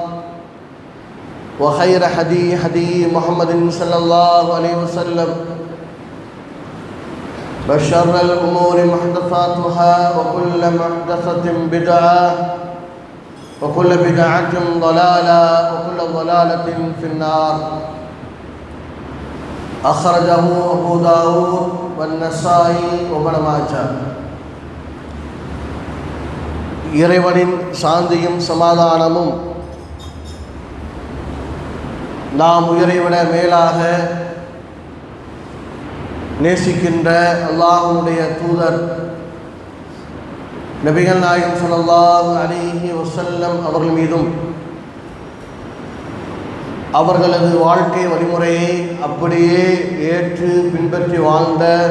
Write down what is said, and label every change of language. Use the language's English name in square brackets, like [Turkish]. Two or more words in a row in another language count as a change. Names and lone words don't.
[Arabic] وخير هدي محمد صلى الله عليه وسلم وشر الأمور محدثاتها وكل محدثة بدعة وكل بدعة ضلالة وكل ضلالة في النار أخرجه أبو داود والنسائي وابن ماجه [Tamil] இறைவனின் சாந்தியும் சமாதானமும் நாம் உயிரைவிட மேலாக நேசிக்கின்ற அல்லாஹ்வுடைய தூதர் நபிகள் நாயகம் [Arabic] صلى الله عليه وسلم [Tamil] அவர்கள் மீதும் அவர்களது வாழ்க்கை வழிமுறையை அப்படியே ஏற்று பின்பற்றி வாழ்ந்த